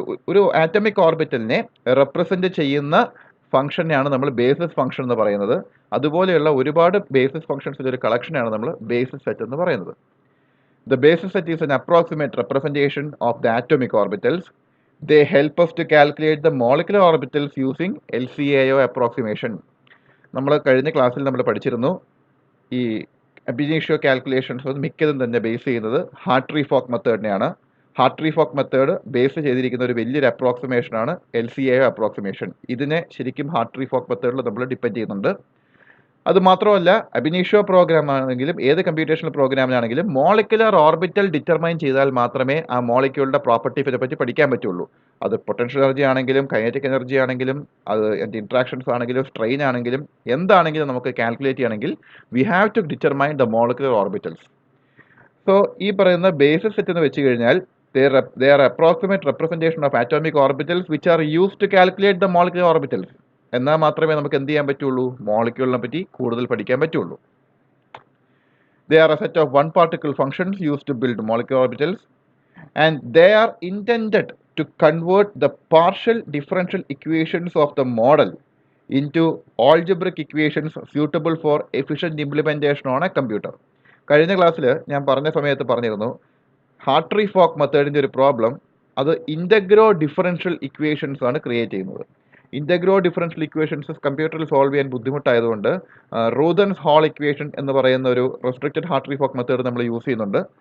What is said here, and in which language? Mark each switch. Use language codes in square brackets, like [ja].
[ml] ഒരു atomic ഓർബിറ്റലിനെ represent ചെയ്യുന്ന ഫംഗ്ഷനെയാണ് നമ്മൾ ബേസിസ് ഫംഗ്ഷൻ എന്ന് പറയുന്നത്. അതുപോലെയുള്ള ഒരുപാട് ബേസിസ് ഫംഗ്ഷൻസിൻ്റെ ഒരു കളക്ഷനാണ് നമ്മൾ ബേസിസ് സെറ്റ് എന്ന് പറയുന്നത്. [en] The basis set is an approximate representation of the atomic orbitals. They help us to calculate the molecular orbitals using LCAO approximation. [ml] നമ്മൾ കഴിഞ്ഞ ക്ലാസ്സിൽ നമ്മൾ പഠിച്ചിരുന്നു, ഈ അബ് ഇനീഷ്യോ കാൽക്കുലേഷൻസ് മിക്കതും തന്നെ ബേസ് ചെയ്യുന്നത് Hartley folk മെത്തേഡിനെയാണ്. Hartley folk method base ചെയ്തിരിക്കുന്ന ഒരു വലിയൊരു അപ്രോക്സിമേഷനാണ് LCAO അപ്രോക്സിമേഷൻ. ഇതിനെ ശരിക്കും ഹാർട്ട്ലി ഫോക്ക് മെത്തേഡിൽ നമ്മൾ ഡിപ്പെൻഡ് ചെയ്യുന്നുണ്ട്. അതുമാത്രമല്ല, അബ് ഇനീഷ്യോ പ്രോഗ്രാം ആണെങ്കിലും ഏത് കമ്പ്യൂട്ടേഷണൽ പ്രോഗ്രാമിലാണെങ്കിലും മോളിക്കുലർ ഓർബിറ്റൽ ഡിറ്റർമൈൻ ചെയ്താൽ മാത്രമേ ആ മോളിക്യൂളിൻ്റെ പ്രോപ്പർട്ടീസിനെ പറ്റി പഠിക്കാൻ പറ്റുള്ളൂ. അത് പൊട്ടൻഷ്യൽ എനർജി ആണെങ്കിലും കൈനറ്റിക് എനർജി ആണെങ്കിലും അത് ഇൻട്രാക്ഷൻസ് ആണെങ്കിലും സ്ട്രെയിൻ ആണെങ്കിലും എന്താണെങ്കിലും നമുക്ക് കാൽക്കുലേറ്റ് ചെയ്യണമെങ്കിൽ [en] We have to determine the molecular orbitals. [ml] So ഈ പറയുന്ന ബേസിസ് സെറ്റ് എന്ന് വെച്ച് കഴിഞ്ഞാൽ [en] they are approximate representation of atomic orbitals which are used to calculate the molecular orbitals. [ml] എന്നാൽ മാത്രമേ നമുക്ക് എന്ത് ചെയ്യാൻ പറ്റുള്ളൂ, മോളിക്യൂളിനെ പറ്റി കൂടുതൽ പഠിക്കാൻ പറ്റുള്ളൂ. [en] They are a set of one particle functions used to build molecular orbitals, and they are intended to convert the partial differential equations of the model into algebraic equations suitable for efficient implementation on a computer. [ml] കഴിഞ്ഞ ക്ലാസ്സിൽ ഞാൻ പറഞ്ഞ സമയത്ത് പറഞ്ഞിരുന്നു, Hartley folk മെത്തേഡിൻ്റെ ഒരു problem അത് ഇൻ്റഗ്രോ differential equations ആണ് create ചെയ്യുന്നത്. ഇൻ്റഗ്രോ ഡിഫറൻഷ്യൽ ഇക്വേഷൻസ് കമ്പ്യൂട്ടറിൽ സോൾവ് ചെയ്യാൻ ബുദ്ധിമുട്ടായതുകൊണ്ട് റൂതൻസ് ഹോൾ ഇക്വേഷൻ എന്ന് പറയുന്ന ഒരു റെസ്ട്രിക്റ്റഡ് ഹാർട്ട്ലി ഫോക്ക് മെത്തേഡ് നമ്മൾ യൂസ് ചെയ്യുന്നുണ്ട്.